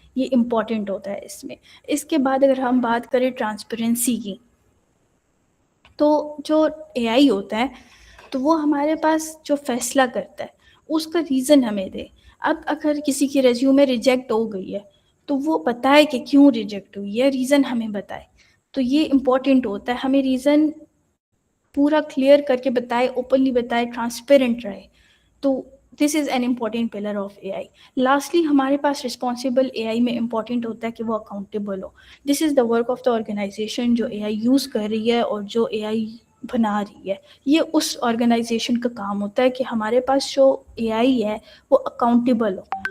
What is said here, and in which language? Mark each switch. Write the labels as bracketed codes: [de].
[ur] یہ امپورٹنٹ ہوتا ہے اس میں. اس کے بعد اگر ہم بات کریں ٹرانسپیرنسی کی، تو جو اے آئی ہوتا ہے تو وہ ہمارے پاس جو فیصلہ کرتا ہے اس کا ریزن ہمیں دے. اب اگر کسی کی ریزیومے ریجیکٹ ہو گئی ہے تو وہ بتائے کہ کیوں ریجیکٹ ہوئی ہے، ریزن ہمیں بتائے. تو یہ امپورٹنٹ ہوتا ہے، ہمیں ریزن پورا کلیئر کر کے بتائے، اوپنلی بتائے، ٹرانسپیرنٹ رہے. [en] تو this is an important pillar of A I. [ur] Lastly ہمارے پاس رسپانسبل اے آئی میں امپورٹنٹ ہوتا ہے کہ وہ accountable ہو. [en] this is the work of the organization [ur] جو اے آئی یوز کر رہی ہے اور جو اے آئی بنا رہی ہے. یہ اس آرگنائزیشن کا کام ہوتا ہے کہ ہمارے پاس جو اے آئی ہے وہ اکاؤنٹیبل ہو.